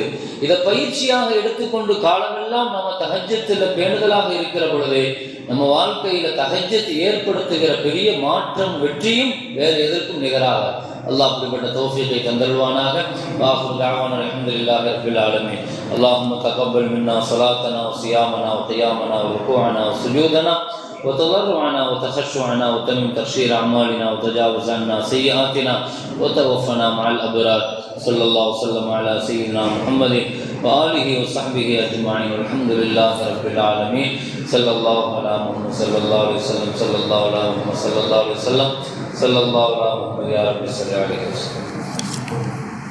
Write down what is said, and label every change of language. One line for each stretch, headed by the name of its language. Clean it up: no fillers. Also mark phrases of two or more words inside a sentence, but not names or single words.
Tamil: இதை பயிற்சியாக எடுத்துக்கொண்டு காலமெல்லாம் நம்ம தஹஜ்ஜத்துல பேணுதலாக இருக்கிற பொழுது நம்ம வாழ்க்கையில தஹஜ்ஜத் ஏற்படுத்துகிற பெரிய மாற்றம், வெற்றியும் வேறு எதற்கும் நிகராக. அல்லாஹ் அப்படிப்பட்ட தௌஃபீகை தந்தல்வானாக.
Arabic: آخر دعوانا الحمد لله رب العالمين. اللهم تقبل منا صلاتنا و صيامنا و قيامنا و ركوعنا و سجودنا وتضرعنا وتخشعنا وتمم تقصير أعمالنا وتجاوز عنا سيئاتنا وتوفنا مع الأبرار. صلى الله وسلم على سيدنا محمد وآله وصحبه أجمعين والحمد لله رب العالمين. صلى الله على محمد صلى الله عليه وسلم صلى الله على محمد صلى الله عليه وسلم صلى الله على محمد يا رب صل عليه وسلم.